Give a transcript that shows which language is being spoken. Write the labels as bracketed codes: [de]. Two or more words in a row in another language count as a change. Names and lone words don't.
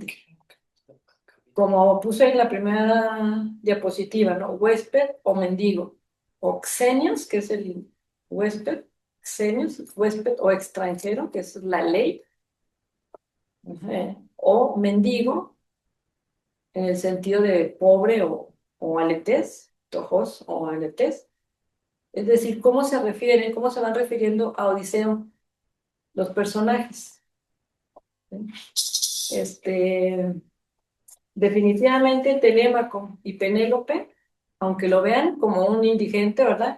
[es] Como puse en la primera diapositiva, ¿no? Huésped o mendigo, o xenios, que es el huésped, xenios, huésped o extranjero, que es la ley, o mendigo, en el sentido de pobre o aletés, tojos o aletés. Es decir, cómo se van refiriendo a Odiseo los personajes. Definitivamente Telémaco y Penélope, aunque lo vean como un indigente, ¿verdad?